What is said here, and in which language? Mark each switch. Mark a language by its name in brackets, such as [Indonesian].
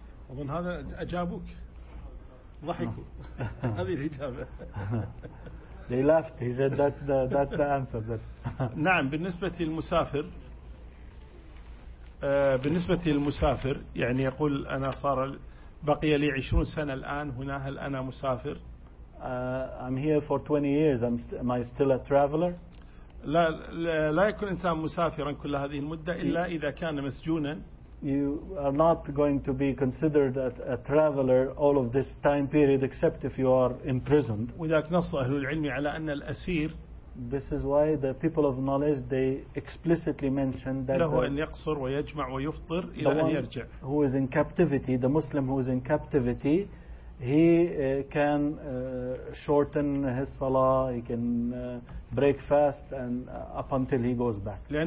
[Arabic] أظن هذا أجابك ضحكوا هذه الإجابة [English] they laughed he said that's the answer that [Arabic] نعم بالنسبة للمسافر بالنسبة للمسافر يعني يقول أنا صار بقي لي 20 سنة الآن هنا هل أنا مسافر [English] I'm here for 20 years am I still a traveler [Arabic] لا يكون إنسان مسافرا كل هذه المدة إلا إذا كان مسجونا [English] You are not going to be considered a traveler all of this time period except if you are imprisoned [Arabic] وذاك نص أهل العلم على أن الأسير [English] This is why the people of knowledge they explicitly mention that who is in captivity, the Muslim who is in captivity, he can shorten his salah, he can break fast, and up until he goes back.